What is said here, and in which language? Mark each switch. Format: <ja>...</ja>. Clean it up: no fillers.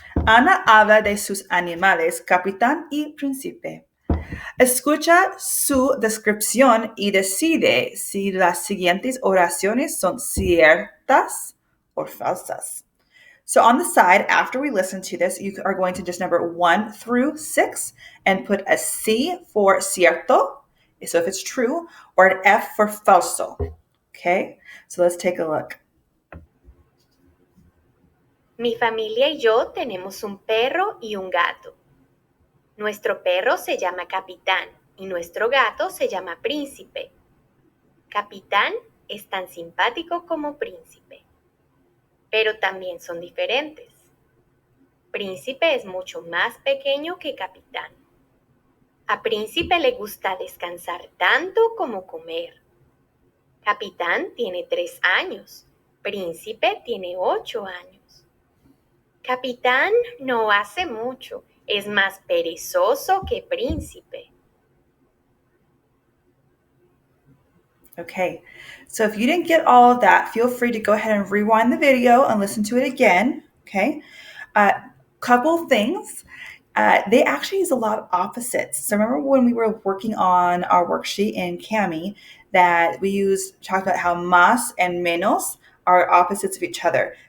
<es>Ana habla de sus animales, capitán y príncipe. Escucha su descripción y decide si las siguientes oraciones son ciertas o falsas.</es> <en>So on the side, after we listen to this, you are going to just number 1 through 6 and put a C for cierto, so if it's true, or an F for falso. Okay, so let's take a look.</en> <es>Mi familia y yo tenemos un perro y un gato. Nuestro perro se llama Capitán y nuestro gato se llama Príncipe. Capitán es tan simpático como Príncipe, pero también son diferentes. Príncipe es mucho más pequeño que Capitán. A Príncipe le gusta descansar tanto como comer. Capitán tiene 3 años, Príncipe tiene 8 años. Capitán no hace mucho, es más perezoso que Príncipe.</es> <en>Okay, so if you didn't get all of that, feel free to go ahead and rewind the video and listen to it again. Okay, couple things. They actually use a lot of opposites. So remember when we were working on our worksheet in Cami that talked about how más and menos are opposites of each other.</en>